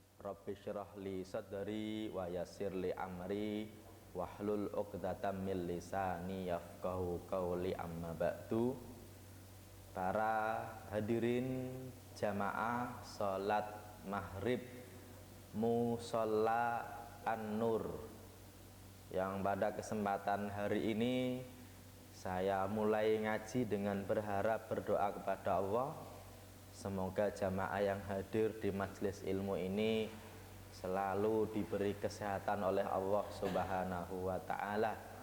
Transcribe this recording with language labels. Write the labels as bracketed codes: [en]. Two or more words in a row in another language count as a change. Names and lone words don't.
[ar] رب اشرح لي صدري ويسر لي أمري واحلل عقدة من لساني يفقهوا قولي أما بعد. [id] Para hadirin jamaah salat maghrib Musholla An-Nur, yang pada kesempatan hari ini saya mulai ngaji dengan berharap berdoa kepada Allah, semoga jamaah yang hadir di majelis ilmu ini selalu diberi kesehatan oleh Allah [ar] سبحانه وتعالى.